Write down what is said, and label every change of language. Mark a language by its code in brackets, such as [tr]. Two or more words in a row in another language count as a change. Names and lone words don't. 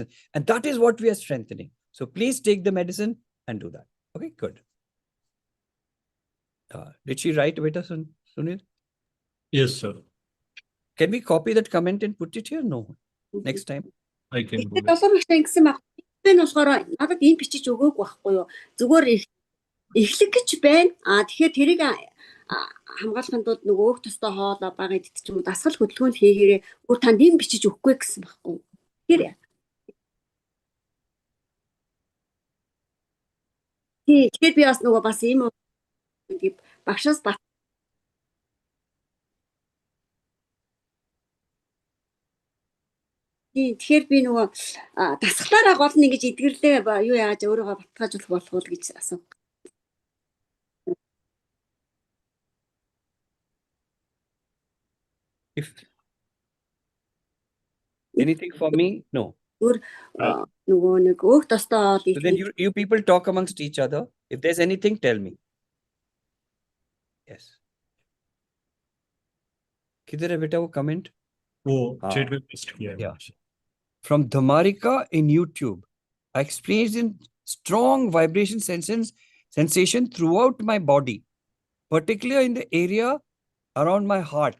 [en] And that is what we are strengthening. So please take the medicine and do that. Okay, good. Did she write better, Sunil? Yes, sir. Can we copy that comment and put it here? No. Next time. I can do [mn] Тэгэхээр [en] that. [mn] долоо багш ингэсэн баг. Энэ болохоор надад ийм бичиж өгөөгүй байхгүй юу? Зүгээр эхлэх гэж байна. Тэгэхээр тэрийг хамгаалахын тулд нөгөө өөх тостой хоолоо бага идэх ч юм уу дасгал хөдөлгөөн хийгээрээ өөр танд ийм бичиж өгөхгүй гэсэн байхгүй юу? Тэгэхээр би бас нөгөө бас ийм багшаас тэгэхээр би нөгөө дасгалаараа гол нь ингэж эдгэрлээ юу яаж өөрийгөө баталгаажуулах болох уу гэж асуув. [en] If anything for me, no. [mn] Нөгөө нэг өөх тостой хоол [en] So then you people talk amongst each other. If there's anything, tell me. Yes. [hi] किधर है बेटा वो comment? Oh, Ah. [en] chat will post. Yeah. From Dhamarika in YouTube, I experienced strong vibration sensation throughout my body, particularly in the area around my heart.